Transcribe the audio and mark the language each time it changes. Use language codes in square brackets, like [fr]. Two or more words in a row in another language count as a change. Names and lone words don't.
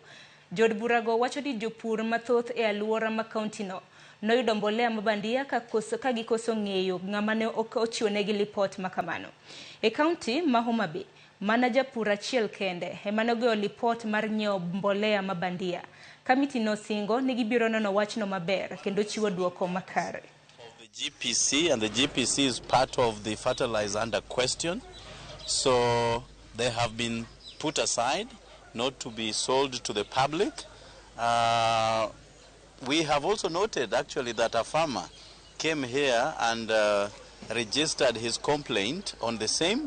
[luo] Jod bura go wacho ni jopur mathoth e aluora ma kaunti no noyudo mbolea mabandia ka gikoso ng'eyo ng'ama ne ochiwonegi lipot makamano. E kaunti ma Homa Bay, mana japur achiel kende ema nogoyo lipot mar nyiewo mbolea mabandia. Komiti nosingo ni gibiro nono wachno maber kendo chiwo duoko makare. [en] The GPC, and the GPC is part of the fertilizer under question, so they have been put aside not to be sold to the public. We have also noted actually that a farmer came here and registered his complaint on the same.